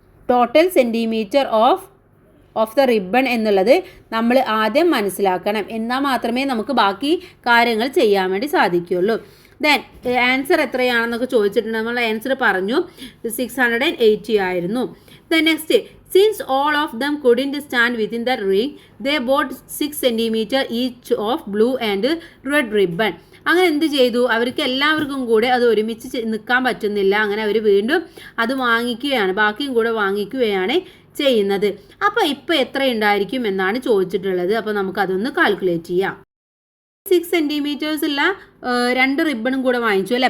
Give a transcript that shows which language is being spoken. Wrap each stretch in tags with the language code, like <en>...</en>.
<en>total centimetre of the ribbon</en> <ml>എന്നുള്ളത് നമ്മൾ ആദ്യം മനസ്സിലാക്കണം. എന്നാൽ മാത്രമേ നമുക്ക് ബാക്കി കാര്യങ്ങൾ ചെയ്യാൻ വേണ്ടി സാധിക്കുകയുള്ളൂ. ദെൻ ആൻസർ എത്രയാണെന്നൊക്കെ ചോദിച്ചിട്ടുണ്ട്. നമ്മൾ ആൻസർ പറഞ്ഞു 680 ആയിരുന്നു.</ml> <en>Then next, since all of them couldn't stand within the ring, they bought 6 centimeter each of blue and red ribbon.</en> <ml>അങ്ങനെ എന്ത് ചെയ്തു? അവർക്ക് എല്ലാവർക്കും കൂടെ അത് ഒരുമിച്ച് നിൽക്കാൻ പറ്റുന്നില്ല. അങ്ങനെ അവർ വീണ്ടും അത് വാങ്ങിക്കുകയാണ്, ബാക്കിയും കൂടെ വാങ്ങിക്കുകയാണ് ചെയ്യുന്നത്. അപ്പോൾ ഇപ്പോൾ എത്ര ഉണ്ടായിരിക്കും എന്നാണ് ചോദിച്ചിട്ടുള്ളത്. അപ്പോൾ നമുക്കതൊന്ന് കാൽക്കുലേറ്റ് ചെയ്യാം. 6 സെൻറ്റിമീറ്റേഴ്സുള്ള 2 റിബണും കൂടെ വാങ്ങിച്ചു അല്ലേ?</ml>